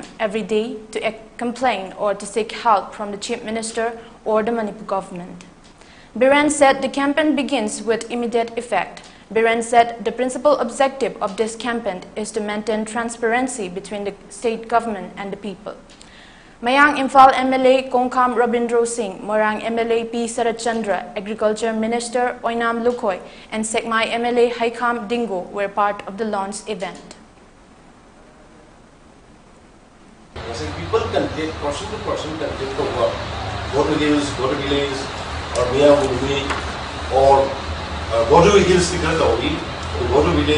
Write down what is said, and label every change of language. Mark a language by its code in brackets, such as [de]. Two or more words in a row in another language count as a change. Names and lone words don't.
[en] every day to complain or to seek help from the Chief Minister or the Manipur government. Biren said the campaign begins with immediate effect. Biren said the principal objective of this campaign is to maintain transparency between the state government and the people. Mayang Imphal MLA Kongkham Rabindro Singh, Morang MLA P. Sarat Chandra, Agriculture Minister Oinam Lukhoi, and Sekmai MLA Haikam Dingo were part of the launch event. People can take person to person can take the work. Go to village, or Miyamuni, or go to hills to go to village.